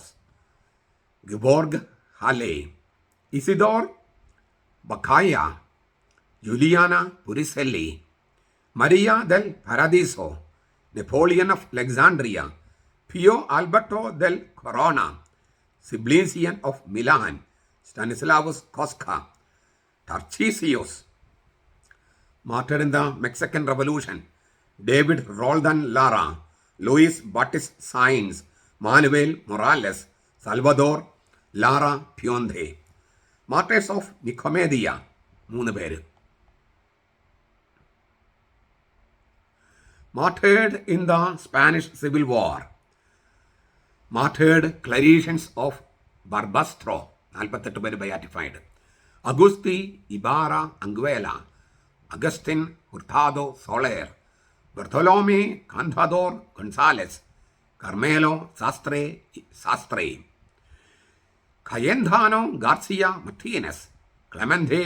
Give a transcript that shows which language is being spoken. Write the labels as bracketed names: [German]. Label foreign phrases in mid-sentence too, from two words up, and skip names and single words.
[English] Georg Halle, Isidor Baccaia, Juliana Puricelli, Maria del Paradiso, Napoleon of Alexandria, Pio Alberto del Corona, Siblesian of Milan, Stanislaus Kostka, Tarcisius, martyred in the Mexican Revolution, David Roldan Lara, Luis Batis Sainz, Manuel Morales, Salvador Lara Pionde, martyrs of Nicomedia, 3 പേര്. Martyred in the Spanish Civil War, martyred Claretians of Barbastro, 48 പേര് beatified. Agusti Ibarra Anguela, Agustin Hurtado Soler, Bartolome Cantador Gonzalez, Carmelo Sastre, Cayendano Garcia Martinez, Clemente